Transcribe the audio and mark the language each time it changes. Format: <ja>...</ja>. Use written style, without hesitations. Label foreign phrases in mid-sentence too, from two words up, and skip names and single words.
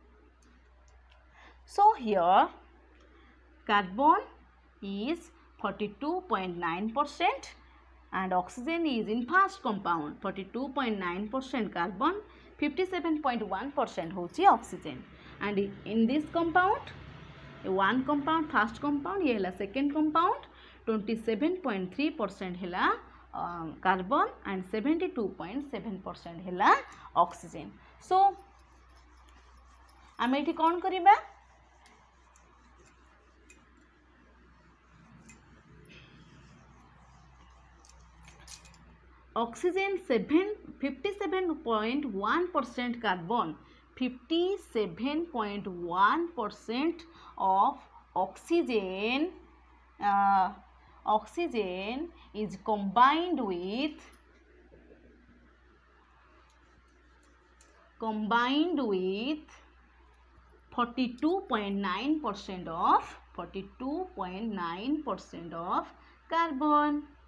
<en>So here carbon is 42.9% and oxygen is in first compound 42.9% carbon, 57.1% होची oxygen. and in this compound one compound first compound</en> <or>ଏ ହେଲା</or> <en>second compound 27.3% हला carbon and 72.7% हला oxygen.</en> <or>so ଆମେ ଏଠି କଣ କରିବା oxygen 57.1% carbon,</or> <en>57.1% of oxygen oxygen is combined with 42.9% of carbon.</en>